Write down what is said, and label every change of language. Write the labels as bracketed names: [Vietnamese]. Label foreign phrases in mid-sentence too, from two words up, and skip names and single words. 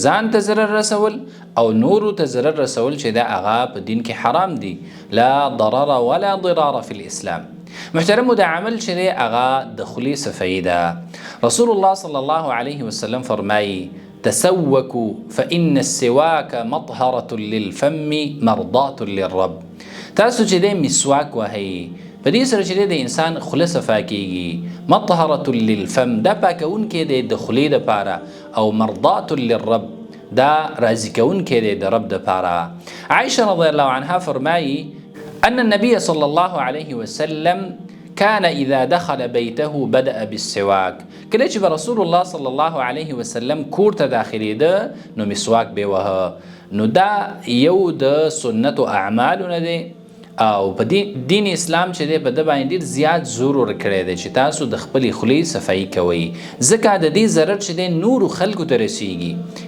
[Pashto] ځان ته ضرر رسول او نورو ته ضرر رسول چې دا هغه په دین کې حرام دي. [Arabic] لا ضرر ولا ضرار فی الاسلام. [Pashto] محترمو دا عمل چې دی هغه د خولې صفایي ده. [Arabic] رسول الله صلی الله علیه وسلم فرمایي تسوکوا فإن السواک مطهرة للفم مرضاة للرب. [Pashto] تاسو چې دی مسواک وهئ، په دې سره چې دی د انسان خوله صفا کیږي. [Arabic] مطهرة للفم [Pashto] دا پاکونکی دی د خولې دپاره، او [Arabic] مرضاة للرب [Pashto] دا راضي کوونکی دی د رب دپاره. [Arabic] عائشة رضی الله عنها فرمایي أن النبي صلى الله عليه وسلم كان إذا دخل بيته بدأ بالسواك. [Pashto] کله چې رسول الله [Arabic] صلی الله علیه وسلم [Pashto] کور ته داخلیده نو مسواک به وهه. نو دا یو د سنت او اعمالو نه دی، او په دین اسلام چې دی په ده باندې ډېر زیات زور ورکړی دی چې تاسو د خپلې خولې صفایي کوئ، ځکه د دې ضرر چې دی نورو خلکو ته رسیږي.